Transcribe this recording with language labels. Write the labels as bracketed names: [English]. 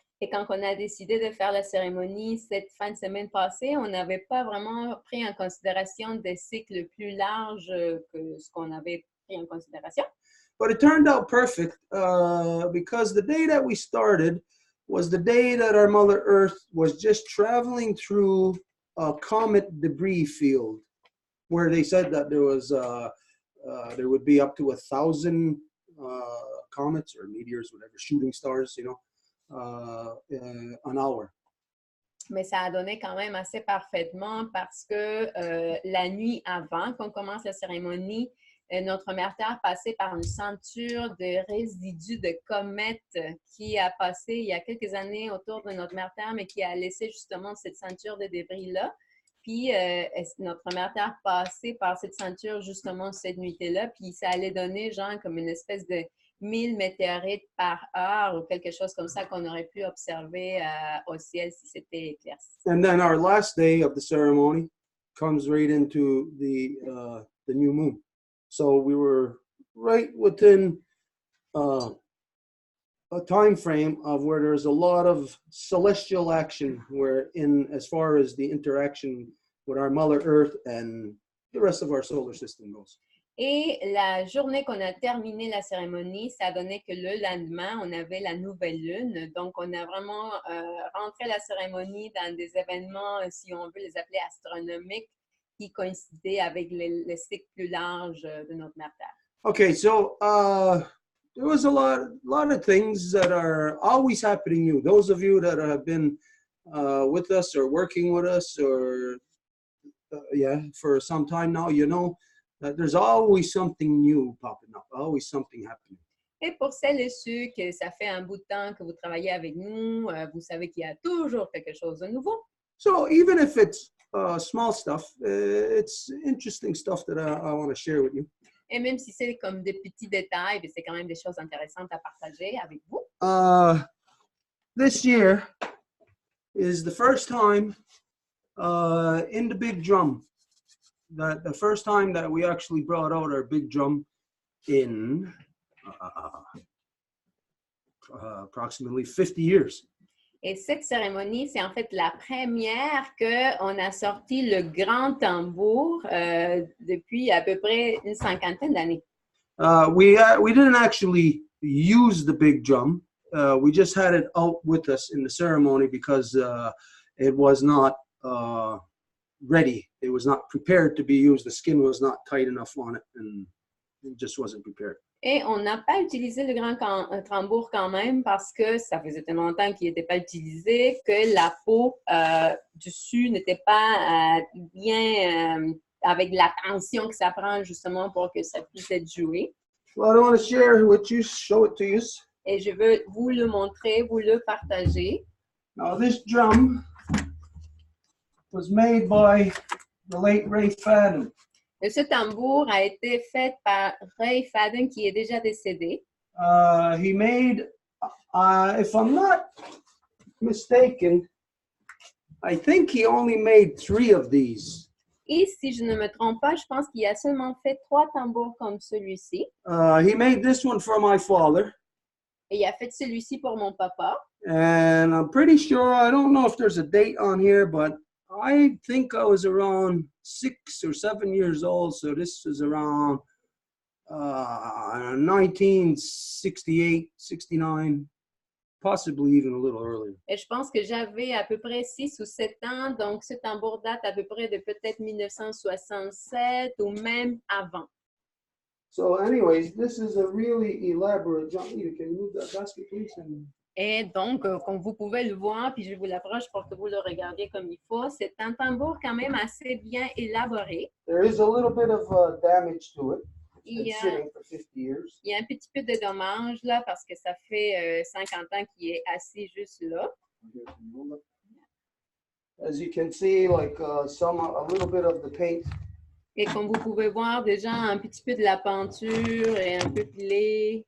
[French] Et quand on a décidé de faire la cérémonie cette fin de semaine passée, on n'avait pas vraiment pris en considération des cycles plus larges que ce qu'on avait pris en considération. [English] But it turned out perfect because the day that we started was the day that our Mother Earth was just traveling through a comet debris field, where they said that there was there would be up to 1,000 comets or meteors, whatever, shooting stars, you know, an hour. [French] Mais ça a donné quand même assez parfaitement parce que la nuit avant qu'on commence la cérémonie, notre mère Terre passait par une ceinture de résidus de comètes qui a passé il y a quelques années autour de notre mère Terre, mais qui a laissé justement cette ceinture de débris-là. Puis notre mère Terre passait par cette ceinture justement cette nuit-là, puis ça allait donner genre comme une espèce de 1000 météorites par heure ou quelque chose comme ça qu'on aurait pu observer au ciel si c'était éclairci. [English] And then our last day of the ceremony comes right into the new moon. So we were right within a time frame of where there's a lot of celestial action, where in as far as the interaction with our Mother Earth and the rest of our solar system goes. [French] Et la journée qu'on a terminé la cérémonie, ça donnait que le lendemain, on avait la Nouvelle Lune. Donc, on a vraiment rentré la cérémonie dans des événements, si on veut les appeler astronomiques, qui coïncidaient avec le cycle plus large de notre mère Terre. [English] Okay, so there was a lot of things that are always happening to you. Those of you that have been with us or working with us or for some time now, you know that there's always something new popping up, always something happening. [French] Et pour celles et ceux que ça fait un bout de temps que vous travaillez avec nous, vous savez qu'il y a toujours quelque chose de nouveau. [English] So even if it's small stuff, it's interesting stuff that I want to share with you. [French] Et même si c'est comme des petits détails, c'est quand même des choses intéressantes à partager avec vous. [English] This year is the first time in the big drum, that the first time that we actually brought out our big drum in approximately 50 years. [French] Et cette cérémonie, c'est en fait la première qu'on a sorti le grand tambour depuis à peu près une cinquantaine d'années. [English] We didn't actually use the big drum. We just had it out with us in the ceremony because it was not ready. It was not prepared to be used. The skin was not tight enough on it, and it just wasn't prepared. [French] Et on n'a pas utilisé le grand tambour quand même parce que ça faisait tellement longtemps qu'il n'était pas utilisé que la peau dessus n'était pas bien avec la tension que ça prend justement pour que ça puisse être joué. [English] Well, I want to share with you, show it to you. [French] Et je veux vous le montrer, vous le partager. [English] Now, this drum was made by the late Ray Fadden. [French] Et ce tambour a été fait par Ray Fadden, qui est déjà décédé. [English] He made, if I'm not mistaken, I think he only made 3 of these. [French] Et si je ne me trompe pas, je pense qu'il a seulement fait 3 tambours comme celui-ci. [English] He made this one for my father. [French] Et il a fait celui-ci pour mon papa. [English] And I'm pretty sure, I don't know if there's a date on here, but I think I was around 6 or 7 years old. So this is around 1968, 69, possibly even a little earlier. [French] Et je pense que j'avais à peu près 6 ou 7 ans. Donc, ce tambour date à peu près de peut-être 1967 ou même avant. [English] So anyways, this is a really elaborate drum. Can you move that basket, please? [French] Et donc, comme vous pouvez le voir, puis je vous l'approche pour que vous le regardiez comme il faut, c'est un tambour quand même assez bien élaboré. [English] There is a little bit of damage to it. It's been sitting for 50 years. [French] Il y a un petit peu de dommage là parce que ça fait 50 ans qu'il est assis juste là. [English] As you can see, like a little bit of the paint. [French] Et comme vous pouvez voir, déjà un petit peu de la peinture et un peu pelé.